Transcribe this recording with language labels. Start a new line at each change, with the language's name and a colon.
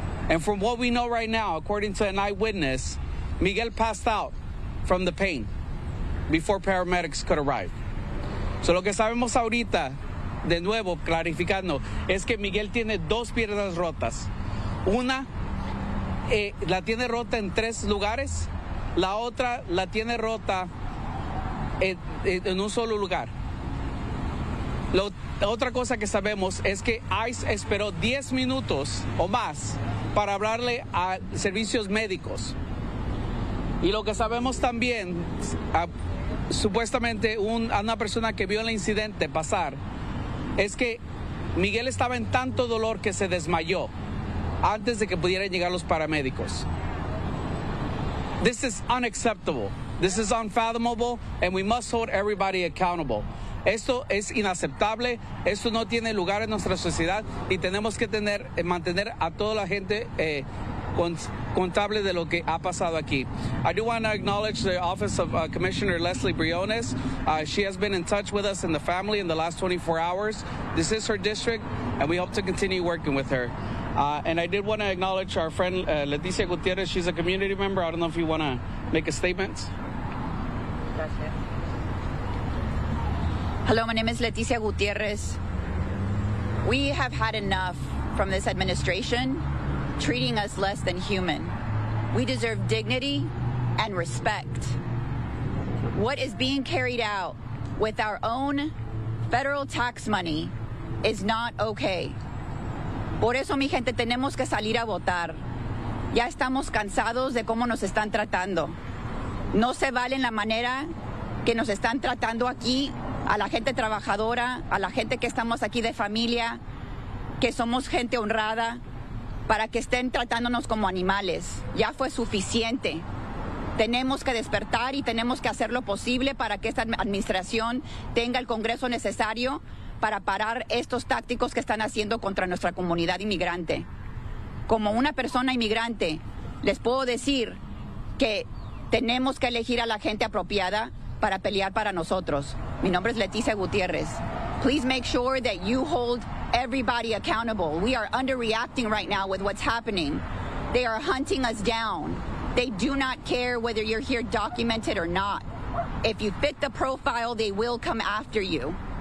English: And from what we know right now, according to an eyewitness, Miguel passed out from the pain before paramedics could arrive.
Spanish: So lo que sabemos ahorita, de nuevo, clarificando, es que Miguel tiene dos piernas rotas. Una la tiene rota en tres lugares. La otra la tiene rota en un solo lugar. Otra cosa que sabemos es que ICE esperó 10 minutos o más para hablarle a servicios médicos. Y lo que sabemos también, supuestamente una persona que vio el incidente pasar, es que Miguel estaba en tanto dolor que se desmayó antes de que pudieran llegar los paramédicos.
English: This is unacceptable. This is unfathomable, and we must hold everybody accountable.
Spanish: Esto es inaceptable. Esto no tiene lugar en nuestra sociedad, y tenemos que mantener a toda la gente contable de lo que ha pasado aquí.
English: I do want to acknowledge the office of Commissioner Leslie Briones. She has been in touch with us and the family in the last 24 hours. This is her district, and we hope to continue working with her. And I did want to acknowledge our friend Leticia Gutierrez. She's a community member. I don't know if you want to make a statement. Hello, my name is Leticia Gutierrez. We have had enough from this administration treating us less than human. We deserve dignity and respect. What is being carried out with our own federal tax money is not okay.
Spanish: Por eso, mi gente, tenemos que salir a votar. Ya estamos cansados de cómo nos están tratando. No se vale la manera que nos están tratando aquí a la gente trabajadora, a la gente que estamos aquí de familia, que somos gente honrada, para que estén tratándonos como animales. Ya fue suficiente. Tenemos que despertar y tenemos que hacer lo posible para que esta administración tenga el Congreso necesario para parar estos tácticos que están haciendo contra nuestra comunidad inmigrante. Como una persona inmigrante, les puedo decir que tenemos que elegir a la gente apropiada para pelear para nosotros. Mi nombre es Leticia Gutierrez.
English: Please make sure that you hold everybody accountable. We are underreacting right now with what's happening. They are hunting us down. They do not care whether you're here documented or not. If you fit the profile, they will come after you.